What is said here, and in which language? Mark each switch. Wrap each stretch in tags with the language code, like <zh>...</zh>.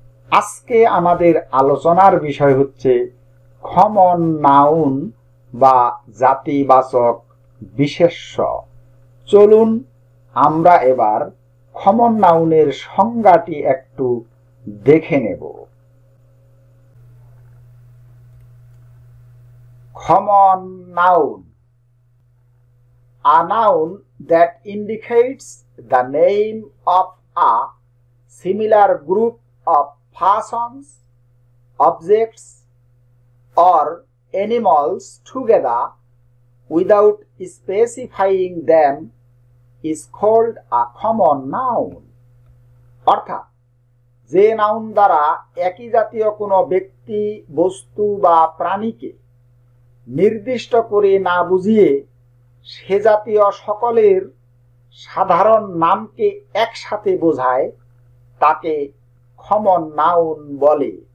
<bn>আজকে আমাদের আলোচনার বিষয় হচ্ছে কমন নাউন বা জাতিবাচক বিশেষ্য। চলুন আমরা এবার কমন নাউনের সংজ্ঞাটি একটু দেখে নেব।</bn> <en>Common noun: a noun that indicates the name of a similar group of persons, objects, or animals together without specifying them is called a common noun.</en> <bn>অর্থাৎ যে নাউন দ্বারা একই জাতীয় কোনো ব্যক্তি, বস্তু বা প্রাণীকে নির্দিষ্ট করে না বুঝিয়ে সে জাতীয় সকলের সাধারণ নামকে একসাথে বোঝায় তাকে কমন নাউন বলে।</bn>